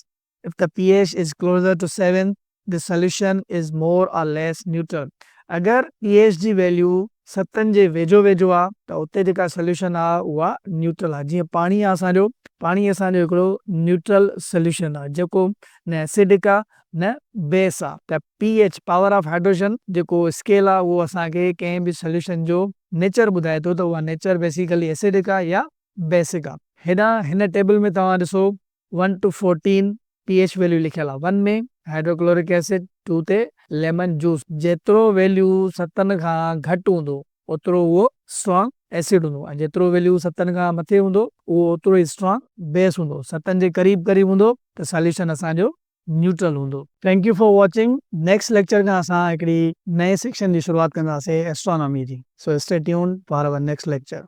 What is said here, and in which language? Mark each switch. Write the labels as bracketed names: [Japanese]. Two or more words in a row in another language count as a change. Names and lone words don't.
[English] If the pH is closer to 7 the solution is more or less neutral. [Sindhi] अगरि pH जी वैल्यू 7 जे वेझो वेझो आहे त उते जेका सॉल्यूशन आहे उहा न्यूट्रल आहे। जीअं पाणी आहे असांजो, पाणी असांजो हिकिड़ो [English] neutral solution [Sindhi] आहे जेको न एसिडिक आहे न बेस आहे। त pH, [English] power of hydrogen [Sindhi] जेको स्केल आहे उहो असांखे कंहिं बि सॉल्यूशन जो नेचर ॿुधाए थो त उहा [English] nature basically acidic [Sindhi] आहे या बेसिक आहे। हिन टेबल में तव्हां ॾिसो 1 to 14 pH वैल्यू लिखियल आहे। 1 में [English] hydrochloric acid, [Sindhi] 2 ते [English] lemon juice. [Sindhi] जेतिरो वैल्यू 7 खां घटि हूंदो ओतिरो उहो [English] strong acid [Sindhi] हूंदो ऐं जेतिरो वैल्यू 7 खां मथे हूंदो उहो ओतिरो ई [English] strong base [Sindhi] हूंदो। 7 जे क़रीब क़रीब हूंदो त सॉल्यूशन असांजो न्यूट्रल हूंदो। [English] Thank you for watching. next lecture [Sindhi] खां असां हिकिड़ी नए सेक्शन जी शुरूआत कंदासीं एस्ट्रोनॉमी जी। [English] So stay tuned for our next lecture.